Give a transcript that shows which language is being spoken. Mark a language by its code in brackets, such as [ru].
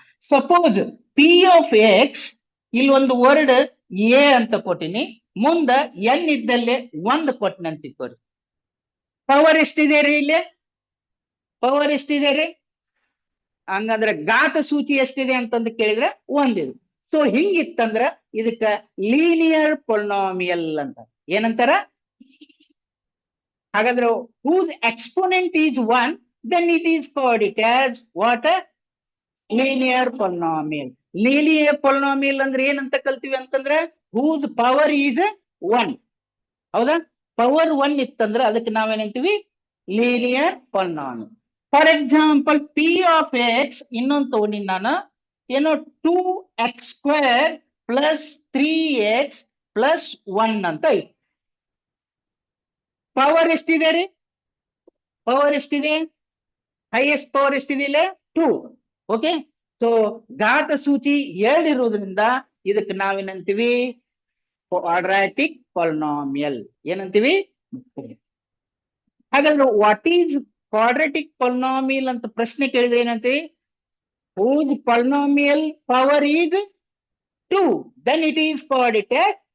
[kn] Suppose P of X, ಇಲ್ಲಿ ಒಂದು word A ಅಂತ ಕೊಟ್ಟಿನಿ, ಮುಂದ ಎನ್ ಇದ್ದಲ್ಲೇ 1 ಕೊಟ್ಟಿನಿ ಅಂತ ಇಟ್ಕೋರಿ. ಪವರ್ ಎಷ್ಟಿದೆ ರೀ ಇಲ್ಲಿ? ಪವರ್ ಎಷ್ಟಿದೆ ರೀ? ಹಂಗಂದ್ರೆ ಘಾತ ಸೂಚಿ ಎಷ್ಟಿದೆ ಅಂತಂದು ಕೇಳಿದ್ರೆ 1 ಇದು. ಸೊ ಹಿಂಗಿತ್ತಂದ್ರ ಇದಕ್ಕ ಲೀನಿಯರ್ ಪೊಲಿನಾಮಿಯಲ್ ಅಂತ ಏನಂತಾರ? [en] ಹಾಗಾದ್ರೆ whose exponent is 1, then it is called it as what? Linear polynomial. Linear polynomial [kn] ಅಂದ್ರೆ ಏನಂತ ಕಲ್ತೀವಿ ಅಂತಂದ್ರೆ, [en] whose power is 1. [kn] ಹೌದಾ? ಪವರ್ 1 ಇತ್ತಂದ್ರೆ ಅದಕ್ಕೆ ನಾವೇನಂತೀವಿ? Linear polynomial. For example P of X ಇನ್ನೊಂದು ತಗೊಂಡಿನಿ ನಾನು, ಏನೋ 2x² ಪ್ಲಸ್ 3x ಪ್ಲಸ್ 1 ಅಂತ ಐತಿ. ಪವರ್ ಎಷ್ಟಿದೆ ರೀ? ಪವರ್ ಎಷ್ಟಿದೆ? ಹೈಯೆಸ್ಟ್ ಪವರ್ ಎಷ್ಟಿದೆ ಇಲ್ಲ? 2. ಓಕೆ, ಸೊ ಘಾತ ಸೂಚಿ 2 ಇರುವುದರಿಂದ ಇದಕ್ಕೆ ನಾವೇನಂತೀವಿ? Quadratic polynomial. ಏನಂತೀವಿ? ಹಾಗಾದ್ರೆ [en] what is quadratic polynomial [kn] ಅಂತ ಪ್ರಶ್ನೆ ಕೇಳಿದ್ರೆ ಏನಂತೀವಿ? [en] whose polynomial power is 2, then it is called it as.